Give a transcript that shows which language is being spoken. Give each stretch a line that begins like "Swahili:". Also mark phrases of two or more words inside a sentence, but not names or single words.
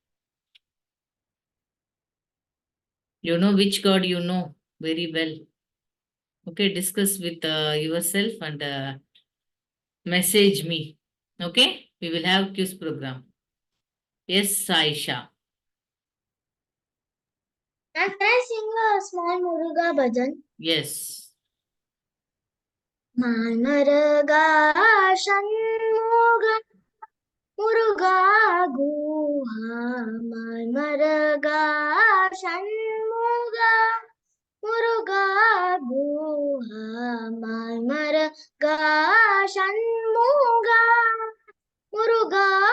English: You know which god you know very well. Okay, discuss with yourself and message me. Okay, we will have quiz program. Yes, Saisha. Can I sing a small Muruga bhajan? Yes. Manmaraga Shanmuga Muruga Guha Manmaraga Shanmuga Muruga Guha Manmaraga Shanmuga Muruga